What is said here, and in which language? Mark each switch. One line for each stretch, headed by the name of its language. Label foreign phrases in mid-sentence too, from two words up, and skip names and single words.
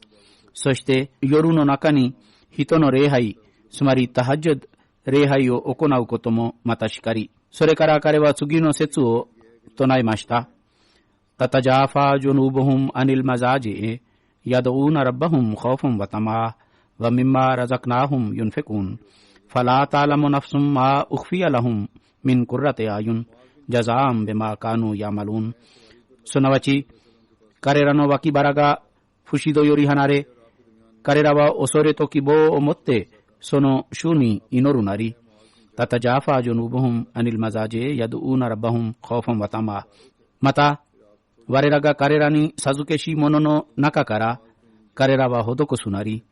Japanese: そして夜の中に人の礼拝、つまりタハジュド礼拝を行うこともまたしかり。それから彼は次の説を唱えました。
Arabic: تتجافى جنوبهم عن المضاجع، يدعون ربهم خوفا وطمعا, ومما رزقناهم ينفقون فلا تعلم نفس ما أخفي لهم من قرة أعين جزاء بما كانوا يعملون。
Japanese: すなわち彼らの脇腹が不死度より離れ、彼らは恐れと希望を持ってその主に祈るなり。
Arabic: تتجافى جنوبهم عن المضاجع يدعون ربهم خوفا وطمعا.
Japanese: また我らが彼らに授けし者の中から彼らは施すなり。